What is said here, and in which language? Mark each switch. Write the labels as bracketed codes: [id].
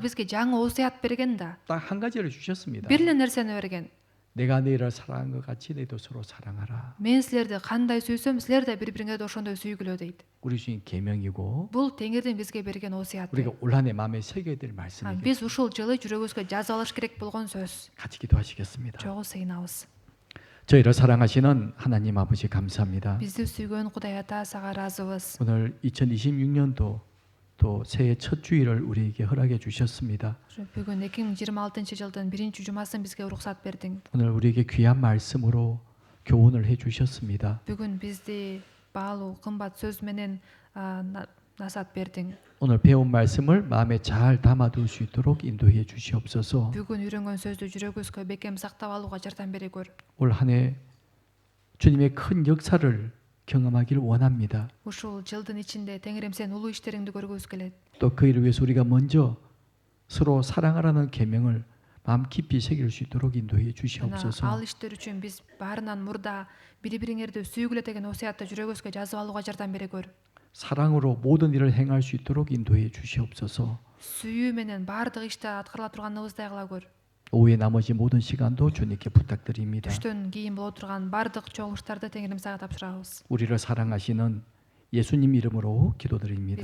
[ky] бизге жаңы осуят берген да. [ko] 딱 한 가지를 주셨습니다. [ky] Бир эле нерсени берген. [ko] 내가 너희를 사랑한 것 같이 너희도 서로 사랑하라. [ky] Мен силерди кандай сүйсөм, силер да бири-бириңерди ошондой сүйгүлө дейт. [ko] 우리 주인 계명이고 [ky] Бул Теңирдин бизге берген осуяты. [ko] 우리가 올 한해 마음에 새겨야 될 말씀이겠죠. [ky] Биз ушул жылы жүрөгүбүзгө жазып алыш керек болгон сөз. [ko] 같이 기도하시겠습니다. [ky] Чогуу сыйынабыз. [ko] 저희를 사랑하시는 하나님 아버지 감사합니다. [ky] Бизди сүйгөн Кудай Ата сага ыраазыбыз. [ko] 오늘 2026년도 또 새해 첫 주일을 우리에게 허락해 주셨습니다. [ky] Бүгүн 2026-жылдын биринчи жумасын бизге уруксат бердиң. [ko] 오늘 우리에게 귀한 말씀으로 교훈을 해 주셨습니다. [ky] Бүгүн бизди баалуу кымбат сөз менен насаат бердиң. [ko] 오늘 배운 말씀을 마음에 잘 담아둘 수 있도록 인도해 주시옵소서. [ky] Бүгүн үйрөнгөн сөздү жүрөгүбүзгө бекем сактап алууга жардам бере көр. [ko] 올 한해 주님의 큰 역사를 경험하기를 원합니다. [ky] Ушул жылдын ичинде Теңирим сен улуу иштериңди көргүбүз келет. [ko] 또 그 일을 위해서 우리가 먼저 서로 사랑하라는 계명을 마음 깊이 새길 수 있도록 인도해 [ky] Ал [ko] 주시옵소서. [ky] иштер үчүн биз баарынан мурда бири-бириңерди сүйгүлө деген осуятты жүрөгүбүзгө жазып алууга жардам бере көр. [ko] 사랑으로 모든 일을 행할 수 있도록 인도해 주시옵소서. [ky] Сүйүү менен баардык ишти аткарыла турганыбыздай кыла көр. [ko] 오후의 나머지 모든 시간도 주님께 부탁드립니다. [ky] Түштөн кийин боло турган баардык чогулуштарды Теңирим сага тапшырабыз. [ko] 우리를 사랑하시는 예수님 이름으로 기도드립니다.